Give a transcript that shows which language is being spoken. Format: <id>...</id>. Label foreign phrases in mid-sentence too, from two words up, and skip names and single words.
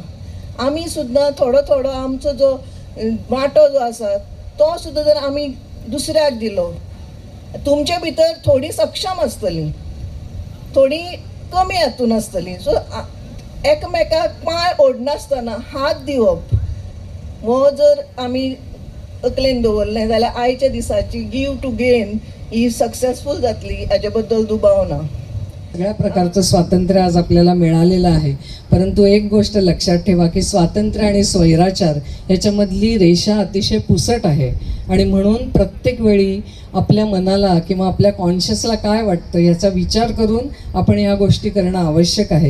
<kok>आमी सुद्दां थोडो आमचो जो वांटो जो आसा तो सुद्दां जर आमी दुसऱ्याक दिलो, तुमचे भितर थोडी सक्षम आसतली, थोडी कमी हातून आसतली. सो एकमेकाक पांय ओडनासतना हात दिवप हो जर आमी तकलेन दवरलें जाल्यार आयच्या दिसाची</kok> <en>Give to Gain</en> <kok>ही सक्सेसफूल जातली, हाचे बद्दल दुबाव ना.</kok> <mr>सगळ्या प्रकारचं स्वातंत्र्य आज आपल्याला मिळालेलं आहे, परंतु एक गोष्ट लक्षात ठेवा की स्वातंत्र्य आणि स्वैराचार याच्यामधली रेषा अतिशय पुसट आहे. आणि म्हणून प्रत्येक वेळी आपल्या मनाला किंवा आपल्या कॉन्शियसला काय वाटतं याचा विचार करून आपण या गोष्टी करणं आवश्यक आहे.</mr>